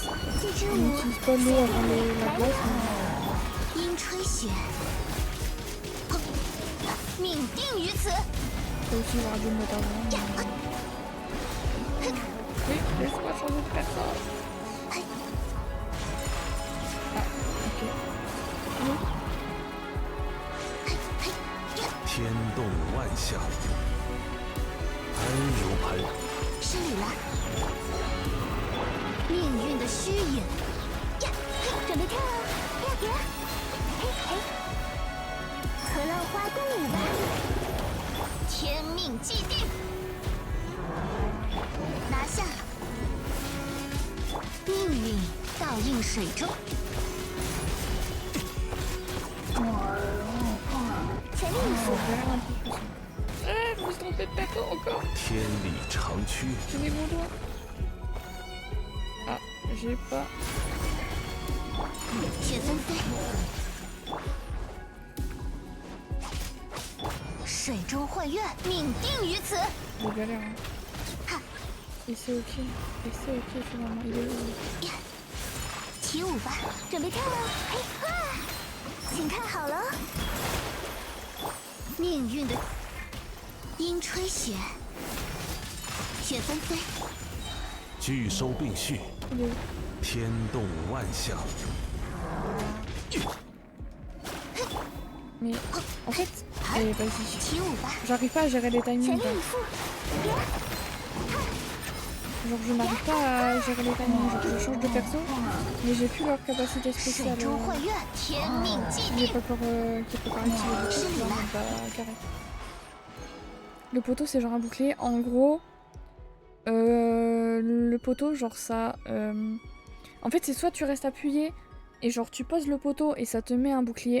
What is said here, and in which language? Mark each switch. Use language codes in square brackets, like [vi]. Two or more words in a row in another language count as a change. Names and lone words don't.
[fr] On n'utilise pas l'eau avant la glace. Ça aussi, j'aurais dû le mettre avant. Oui, laisse-moi changer de personne. Ah, ok. Oui. [zh] 天动万象，安如磐。失礼了。命运的虚影。呀，准备跳啊！呀，嘿嘿，和浪花共舞吧。天命既定，拿下。命运倒映水中。前面一步。 [fr] Je me suis trompée de perso encore. [zh] 天理长驱。 [fr] Je mets mon doigt. Ah, j'ai pas. [zh] 雪纷飞，水中幻月，命定于此。 [fr] Je galère. Hein. Et c'est ok. Et c'est ok finalement. Il est où? [zh] 起舞吧，准备跳了。嘿哈，请看好了，命运的阴吹雪，雪纷飞。聚收并蓄，天动万象。 [fr] Mais en fait, allez vas-y. [zh] 起舞吧， [fr] J'arrive pas à gérer les [zh] 全 [fr] timings. [zh] 力 [fr] Là. [zh] 以赴。 [fr] Genre je n'arrive pas à gérer les timings. Genre je change de perso, mais j'ai plus leur capacité [zh] 水 [fr] spéciale. [zh] 中幻月，天命既 [fr] Qui est [zh] 定。 [fr] pas encore activé. Du coup, je pas carré. Le poteau c'est genre un bouclier. En gros, le poteau genre ça. En fait c'est soit tu restes appuyé et genre tu poses le poteau et ça te met un bouclier.